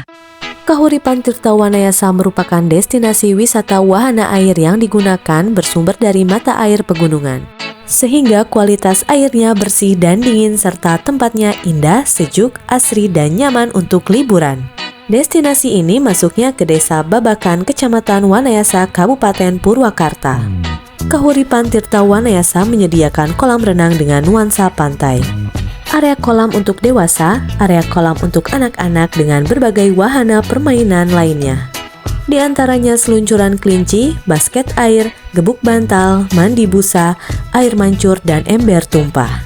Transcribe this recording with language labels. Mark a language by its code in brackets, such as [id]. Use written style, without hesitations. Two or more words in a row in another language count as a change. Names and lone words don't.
[id] Kahuripan Tirta Wanayasa merupakan destinasi wisata wahana air yang digunakan bersumber dari mata air pegunungan. Sehingga kualitas airnya bersih dan dingin serta tempatnya indah, sejuk, asri, dan nyaman untuk liburan. Destinasi ini masuknya ke Desa Babakan, Kecamatan Wanayasa, Kabupaten Purwakarta. Kahuripan Tirta Wanayasa menyediakan kolam renang dengan nuansa pantai. Area kolam untuk dewasa, area kolam untuk anak-anak dengan berbagai wahana permainan lainnya. Di antaranya seluncuran kelinci, basket air, gebuk bantal, mandi busa, air mancur, dan ember tumpah.